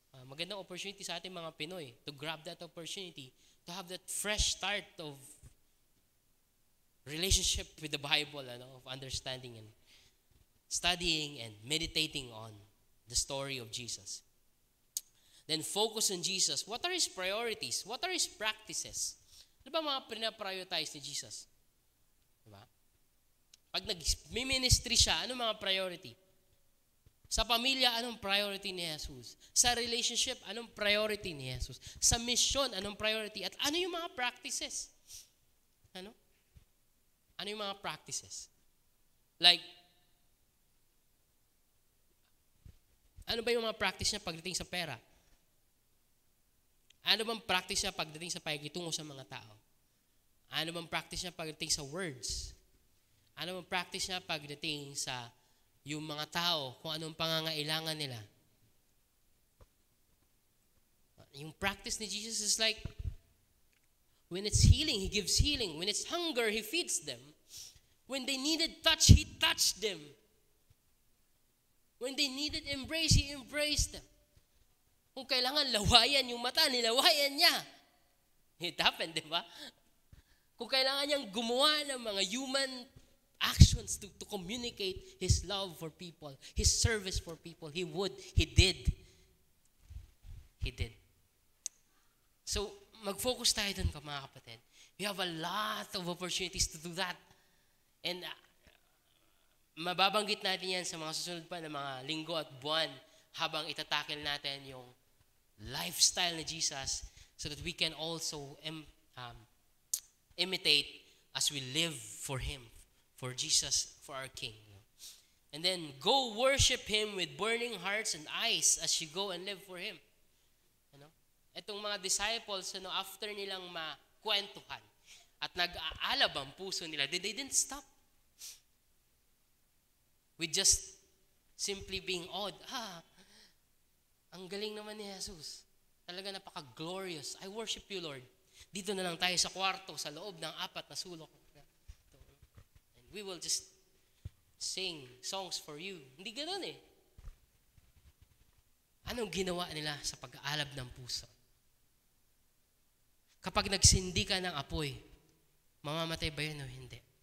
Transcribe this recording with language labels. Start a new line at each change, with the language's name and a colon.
English: Magandang opportunity
Filipino: sa ating mga
English: Pinoy to grab that opportunity, to have that fresh start of relationship with the Bible, of understanding and studying and meditating on the story of Jesus. Then focus on Jesus. What are His priorities? What are His practices?
Filipino: Ano ba mga pinaprioritize ni Jesus? Diba? Pag nag-ministry siya, ano mga priority? Sa pamilya, anong priority ni Jesus? Sa relationship, anong priority ni Jesus? Sa mission, anong priority? At ano yung mga practices? Ano? Ano yung mga practices? Like, ano ba yung mga practice niya pagdating sa pera? Ano bang practice niya pagdating sa pakikitungo sa mga tao? Ano bang practice niya pagdating sa words? Ano bang practice niya pagdating sa yung mga tao, kung anong pangangailangan nila?
English: Yung practice ni Jesus is like, when it's healing, He gives healing. When it's hunger, He feeds them. When they needed touch, He touched them. When they needed embrace, He embraced them.
Filipino: Kung kailangan lawayan yung mata, nilawayan niya.
English: It happened,
Filipino: di ba? Kung kailangan niyang gumawa ng mga
English: human actions to communicate His love for people, His service for people, He would, He did. He did.
Filipino: So, mag-focus tayo dun, mga kapatid.
English: We have a lot of opportunities to do that.
Filipino: And mababanggit natin yan sa mga susunod pa na mga linggo at buwan habang itatakil natin yung lifestyle ni Jesus
English: so that we can also imitate as we live for Him, for Jesus, for our King. And then, go worship Him with burning hearts and eyes as you go and live for Him.
Filipino: Itong mga disciples, after nilang makwentuhan at nag-aalab ang puso nila,
English: they didn't stop. With just simply being awed.
Filipino: Ang galing naman ni Jesus. Talaga napaka-glorious.
English: I worship you, Lord.
Filipino: Dito na lang tayo sa kwarto, sa loob ng 4 na sulok.
English: And we will just sing songs for you.
Filipino: Hindi ganoon eh. Anong ginawa nila sa pag-aalab ng puso? Kapag nagsindi ka ng apoy, mamamatay ba yun o hindi?